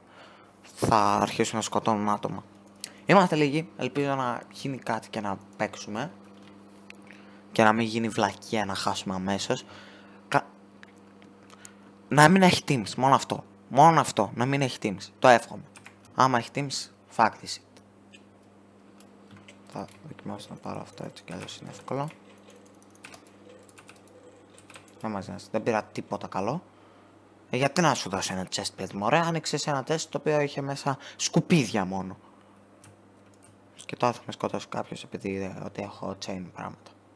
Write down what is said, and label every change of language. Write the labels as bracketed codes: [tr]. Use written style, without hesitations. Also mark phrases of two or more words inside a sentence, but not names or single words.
[el] Θα αρχίσουν να σκοτώνουν άτομα. Είμαστε λίγοι, ελπίζω να γίνει κάτι και να παίξουμε. Και να μην γίνει βλακεία να χάσουμε αμέσως. Να μην έχει teams, μόνο αυτό. Μόνο αυτό, να μην έχει teams. Το εύχομαι. Άμα έχει teams, [en] fuck this shit. [el] Θα δοκιμάσω να πάρω αυτό έτσι κι αλλιώς είναι εύκολο. Δεν πήρα τίποτα καλό. Γιατί να σου δώσω ένα chest παιδί μου, ωραία, άνοιξες ένα chest το οποίο είχε μέσα σκουπίδια μόνο. Και τώρα θα με σκοτώσει κάποιος επειδή είδε ότι έχω chain πράγματα.